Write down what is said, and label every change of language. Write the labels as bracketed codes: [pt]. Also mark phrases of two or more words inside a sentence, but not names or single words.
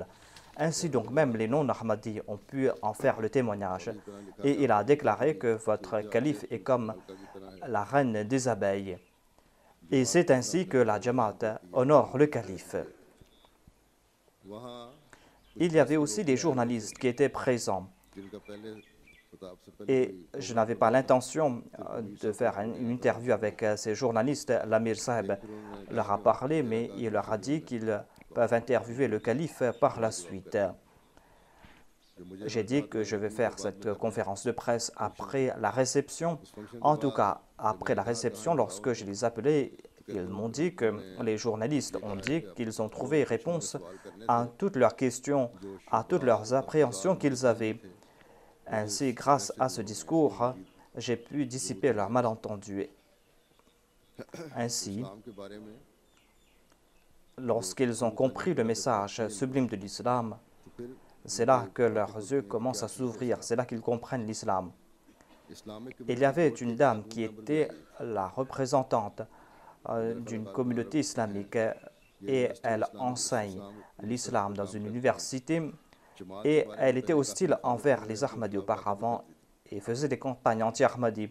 [fr] Ainsi donc, même les non-Ahmadis ont pu en faire le témoignage. Et il a déclaré que votre calife est comme la reine des abeilles. Et c'est ainsi que la Jamaat honore le calife. Il y avait aussi des journalistes qui étaient présents. [ur] جن کا پہلے خطاب سے پہلے [fr] Et je n'avais pas l'intention de faire une interview avec ces journalistes. L'Amir Saheb leur a parlé, mais il leur a dit qu'ils peuvent interviewer le calife par la suite. J'ai dit que je vais faire cette conférence de presse après la réception. En tout cas, après la réception, lorsque je les appelais, ils m'ont dit que les journalistes ont dit qu'ils ont trouvé réponse à toutes leurs questions, à toutes leurs appréhensions qu'ils avaient. Ainsi, grâce à ce discours, j'ai pu dissiper leurs malentendus. Ainsi, [ur] اسلام کے بارے میں [fr] lorsqu'ils ont compris le message sublime de l'islam, [ur] تو پھر [fr] c'est là que leurs yeux commencent à s'ouvrir, c'est là qu'ils comprennent l'islam. इस्लामिक Il y avait une dame qui était la représentante d'une communauté islamique et elle enseigne l'islam dans une université et elle était hostile envers les Ahmadis auparavant et faisait des campagnes anti-Ahmadis.